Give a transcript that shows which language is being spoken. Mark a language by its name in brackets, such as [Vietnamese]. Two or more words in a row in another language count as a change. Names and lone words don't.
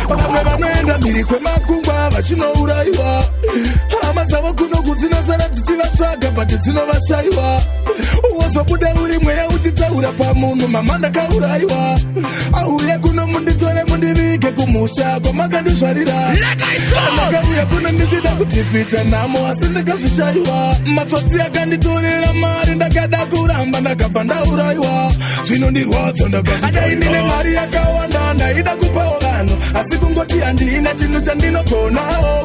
[Shona] Vamwe vanoenda mhiri kwemakungwa vachinourayiwa, hama dzavo kuno kudzinosara dzichivatsvaga, but dzinovashayiwa. Wozobuda uri mweya uchitaura pamunhu, "Mama, ndakaurayiwa." Auye kuno munditore mundivige kumusha kwamakandizvarira. [English] Let my soul. [Shona] Ndakauya kuno ndichida kuti pita nhamo, asi ndakazvishayiwa. Matsotsi akanditorera mari, ndakada kuramba, ndakabva ndaurayiwa. Zvinondirwadza, ndakazvitaura. Dai ndine mari yakawanda, ndaida kupawo vanhu, asi kungoti handina chinhu chandinogonawo.